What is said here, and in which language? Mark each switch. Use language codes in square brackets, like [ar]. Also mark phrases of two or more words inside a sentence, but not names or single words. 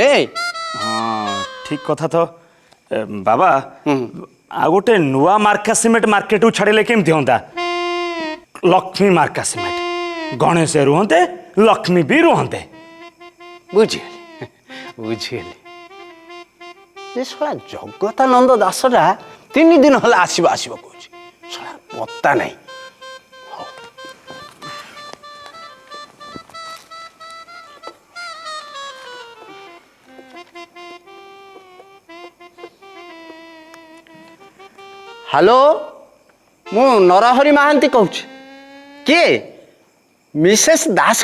[or] ହଁ ଠିକ କଥା ତ ବାବା ଆଉ ଗୋଟେ ନୂଆ ମାର୍କା ସିମେଣ୍ଟ ମାର୍କେଟକୁ ଛାଡ଼ିଲେ କେମିତି ହୁଅନ୍ତା ଲକ୍ଷ୍ମୀ ମାର୍କା ସିମେଣ୍ଟ ଗଣେଶ ରୁହନ୍ତେ ଲକ୍ଷ୍ମୀ ବି ରୁହନ୍ତେ ବୁଝିଗଲି ଯେ ଶଳା ଜଗତାନନ୍ଦ ଦାସଟା 3 ଦିନ ହେଲା ଆସିବ କହୁଛି ଶଳା ପତ୍ତା ନାହିଁ ହେଲୋ ମୁ ନରହରି ମହାନ୍ତି କହୁଁ କିଏ ମିସେସ ଦାସ